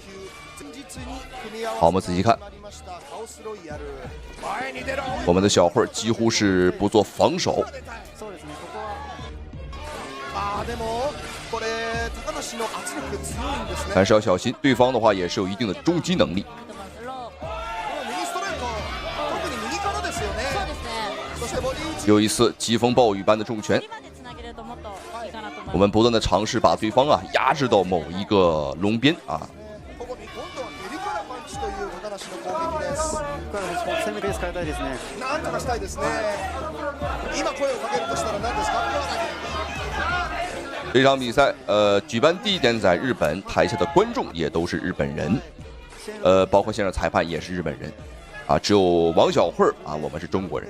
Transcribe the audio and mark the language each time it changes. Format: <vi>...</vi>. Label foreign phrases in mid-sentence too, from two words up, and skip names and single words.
<zh>好，我們仔細看，我們的小慧幾乎是不做防守，但是要小心，對方的話也是有一定的终擊能力。又一次疾風暴雨般的重拳，我們不斷的嘗試把對方啊壓制到某一個龍邊啊。這場比賽舉辦地點在日本，台下的觀眾也都是日本人，包括現場裁判也是日本人啊，只有王小慧啊我們是中國人。</zh>